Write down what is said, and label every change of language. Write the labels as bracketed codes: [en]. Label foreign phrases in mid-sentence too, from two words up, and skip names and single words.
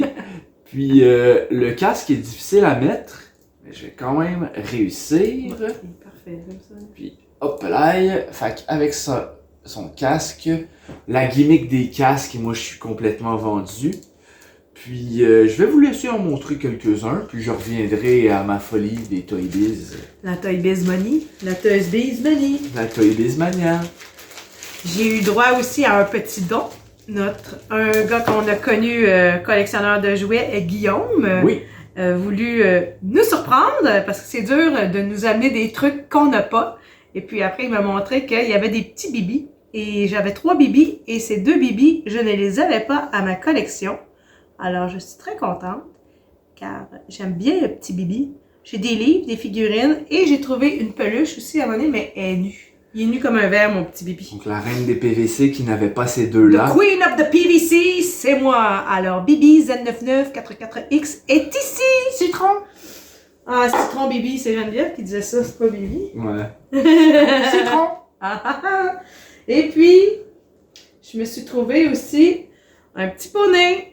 [fr] Puis le casque est difficile à mettre, mais je vais quand même réussir. Parfait, comme ça. Puis Opalai, fait avec ça. Son casque, la gimmick des casques, moi je suis complètement vendu. Puis je vais vous laisser en montrer quelques-uns, puis je reviendrai à ma folie des Toy Biz. La Toy Biz Money. La Toy Biz Money. La Toy Biz Mania. J'ai eu droit aussi à un petit don. Un gars qu'on a connu, collectionneur de jouets, Guillaume, Oui. voulu nous surprendre, parce que c'est dur de nous amener des trucs qu'on n'a pas. Et puis après, il m'a montré qu'il y avait des petits bibis. Et j'avais 3 bibis. Et ces 2 bibis, je ne les avais pas à ma collection. Alors, je suis très contente. Car j'aime bien le petit bibi. J'ai des livres, des figurines. Et j'ai trouvé une peluche aussi à un moment donné, mais elle est nue. Il est nu comme un verre, mon petit bibi. Donc la reine des PVC qui n'avait pas ces The deux-là. [en] Queen of the PVC, [fr] c'est moi. Alors, Bibi Z9944X est ici. Citron. Ah, Citron Bibi, c'est Geneviève qui disait ça, c'est pas Bibi. Ouais. Citron. Ah, ah, ah. Et puis, je me suis trouvé aussi un petit poney.